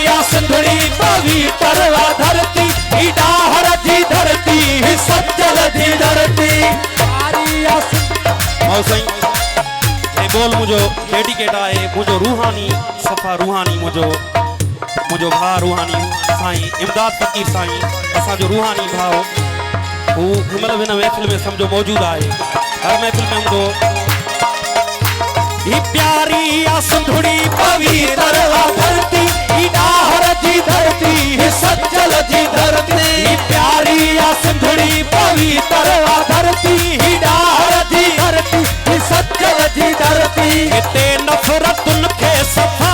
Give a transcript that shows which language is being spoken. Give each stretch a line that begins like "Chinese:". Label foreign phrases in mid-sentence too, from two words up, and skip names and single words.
Sindhi: असुड़ी पवित्र धरती ही डाहर जी धरती ही सज्जल जी धरती प्यारी असुड़ी बोल मुझो डेडिकेट आए मुझो रूहानी सफा रूहानी मुझो भा रूहानी साईं इमदाद फकीर साईं असा जो रूहानी भाव वो मतलब इन महफिल में समझो मौजूद आए हर महफिल में हमको ही प्यारी असुड़ी पवित्र धरती ही डाहर जी धरती ही सज्जल जी धरती ही प्यारी असुड़ी पवित्र धरती ही डाहर जी धरती ही सज्जल जी धरती हिते नफ़रतुन खे सफ़ा